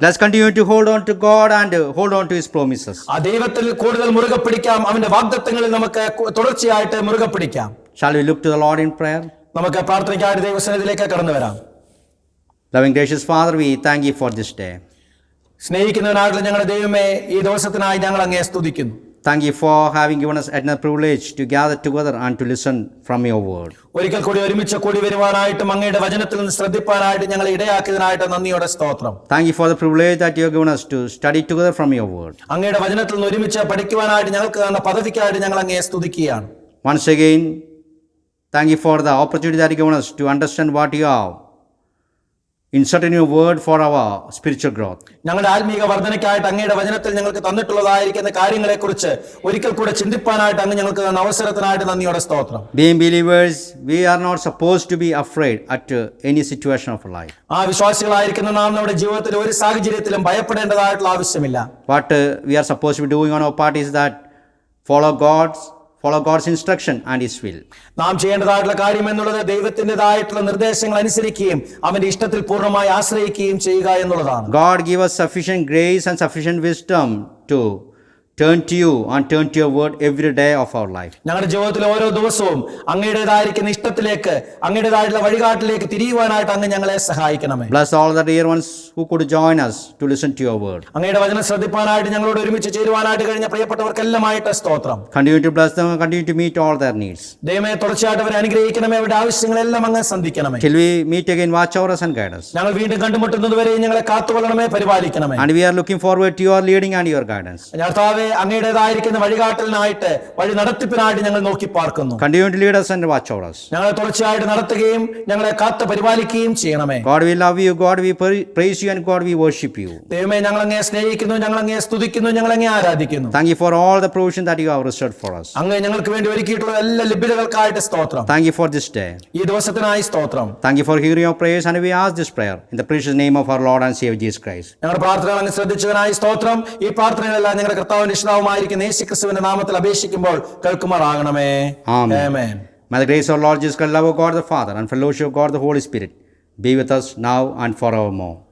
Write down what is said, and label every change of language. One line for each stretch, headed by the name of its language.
English: Let's continue to hold on to God and hold on to his promises.
Malayalam: ആ ദൈവത്തിൽ കൂടുതൽ മുറുകെ പിടിക്കാം. അവന്റെ വാഗ്ദത്തങ്ങളിൽ നമുക്ക് തുടർച്ചയായിട്ട് മുറുകെ പിടിക്കാം.
English: Shall we look to the Lord in prayer?
Malayalam: നമുക്ക് പ്രാർത്ഥനയ്ക്കായിട്ട് ദൈവസന്നിധിയിലേക്ക് കടന്നു വരാം.
English: Loving gracious Father, we thank you for this day.
Malayalam: സ്നേഹിക്കുന്നവനായിട്ടുള്ള ഞങ്ങളുടെ ദൈവമേ, ഈ ദിവസത്തിനായി ഞങ്ങൾ അങ്ങയെ സ്തുതിക്കുന്നു.
English: Thank you for having given us another privilege to gather together and to listen from your word.
Malayalam: ഒരിക്കൽ കൂടി ഒരുമിച്ച് കൂടി വരുവാനായിട്ടും അങ്ങയുടെ വചനത്തിൽ നിന്ന് ശ്രദ്ധിപ്പാനായിട്ട് ഞങ്ങളെ ഇടയാക്കിയതിനായിട്ട് നന്ദിയോടെ സ്തോത്രം.
English: Thank you for the privilege that you have given us to study together from your word.
Malayalam: അങ്ങയുടെ വചനത്തിൽ നിന്ന് ഒരുമിച്ച് പഠിക്കുവാനായിട്ട് ഞങ്ങൾക്ക് തന്ന പദവിക്കായിട്ട് ഞങ്ങൾ അങ്ങയെ സ്തുതിക്കുകയാണ്.
English: Once again, thank you for the opportunity that you have given us to understand what you have inserted in your word for our spiritual growth.
Malayalam: ഞങ്ങളുടെ ആത്മീക വർധനയ്ക്കായിട്ട് അങ്ങയുടെ വചനത്തിൽ ഞങ്ങൾക്ക് തന്നിട്ടുള്ളതായിരിക്കുന്ന കാര്യങ്ങളെക്കുറിച്ച് ഒരിക്കൽ കൂടെ ചിന്തിപ്പാനായിട്ട് അങ്ങ് ഞങ്ങൾക്ക് തന്ന അവസരത്തിനായിട്ട് നന്ദിയോടെ സ്തോത്രം.
English: Being believers, we are not supposed to be afraid at any situation of life.
Malayalam: ആ വിശ്വാസികളായിരിക്കുന്ന നാം നമ്മുടെ ജീവിതത്തിൽ ഒരു സാഹചര്യത്തിലും ഭയപ്പെടേണ്ടതായിട്ടുള്ള ആവശ്യമില്ല.
English: What we are supposed to be doing on our part is that follow God's instruction and his will.
Malayalam: നാം ചെയ്യേണ്ടതായിട്ടുള്ള കാര്യം എന്നുള്ളത് ദൈവത്തിൻ്റെതായിട്ടുള്ള നിർദ്ദേശങ്ങൾ അനുസരിക്കുകയും അവന്റെ ഇഷ്ടത്തിൽ പൂർണ്ണമായി ആശ്രയിക്കുകയും ചെയ്യുക എന്നുള്ളതാണ്.
English: God give us sufficient grace and sufficient wisdom to turn to you and turn to your word every day of our life.
Malayalam: ഞങ്ങളുടെ ജീവിതത്തിൽ ഓരോ ദിവസവും അങ്ങയുടേതായിരിക്കുന്ന ഇഷ്ടത്തിലേക്ക് അങ്ങയുടേതായിട്ടുള്ള വഴികാട്ടിലേക്ക് തിരിയുവാനായിട്ട് അങ്ങ് ഞങ്ങളെ സഹായിക്കണമേ.
English: Bless all the dear ones who could join us to listen to your word.
Malayalam: അങ്ങയുടെ വചനം ശ്രദ്ധിപ്പാനായിട്ട് ഞങ്ങളോട് ഒരുമിച്ച് ചേരുവാനായിട്ട് കഴിഞ്ഞ പ്രിയപ്പെട്ടവർക്കെല്ലാമായിട്ട് സ്തോത്രം.
English: Continue to bless them and continue to meet all their needs.
Malayalam: ദൈവമേ, തുടർച്ചയായിട്ട് അവരെ അനുഗ്രഹിക്കണമേ. അവരുടെ ആവശ്യങ്ങളെല്ലാം അങ്ങ് സന്ധിക്കണമേ.
English: Till we meet again, watch over us and guide us.
Malayalam: ഞങ്ങൾ വീണ്ടും കണ്ടുമുട്ടുന്നത് വരെ ഞങ്ങളെ കാത്തുകൊള്ളണമേ, പരിപാലിക്കണമേ.
English: And we are looking forward to your leading and your guidance.
Malayalam: അങ്ങയുടേതായിരിക്കുന്ന വഴികാട്ടലിനായിട്ട് വഴി നടത്തിപ്പിനായിട്ട് ഞങ്ങൾ നോക്കി പാർക്കുന്നു.
English: Continue to lead us and watch over us.
Malayalam: ഞങ്ങളെ തുടർച്ചയായിട്ട് നടത്തുകയും ഞങ്ങളെ കാത്ത് പരിപാലിക്കുകയും ചെയ്യണമേ.
English: God, we love you. God, we praise you, and God, we worship you.
Malayalam: ദൈവമേ, ഞങ്ങൾ അങ്ങയെ സ്നേഹിക്കുന്നു, ഞങ്ങൾ അങ്ങയെ സ്തുതിക്കുന്നു, ഞങ്ങൾ അങ്ങയെ ആരാധിക്കുന്നു.
English: Thank you for all the provision that you have reserved for us.
Malayalam: അങ്ങ് ഞങ്ങൾക്ക് വേണ്ടി ഒരുക്കിയിട്ടുള്ള എല്ലാ ലഭ്യതകൾക്കായിട്ട് സ്തോത്രം.
English: Thank you for this day.
Malayalam: ഈ ദിവസത്തിനായി സ്തോത്രം.
English: Thank you for hearing our prayers, and we ask this prayer in the precious name of our Lord and Savior Jesus Christ.
Malayalam: ഞങ്ങളുടെ പ്രാർത്ഥനകൾ അങ്ങ് ശ്രദ്ധിച്ചതിനായി സ്തോത്രം. ഈ പ്രാർത്ഥനകളെല്ലാം ഞങ്ങളുടെ കർത്താവിന്റെ ഇഷ്ടവുമായിരിക്കുന്ന യേശുക്രിസ്തുവിന്റെ നാമത്തിൽ അപേക്ഷിക്കുമ്പോൾ കേൾക്കുമാറാകണമേ. ആമേൻ.
English: May the grace of our Lord Jesus Christ, love of God the Father, and fellowship of God the Holy Spirit be with us now and forevermore.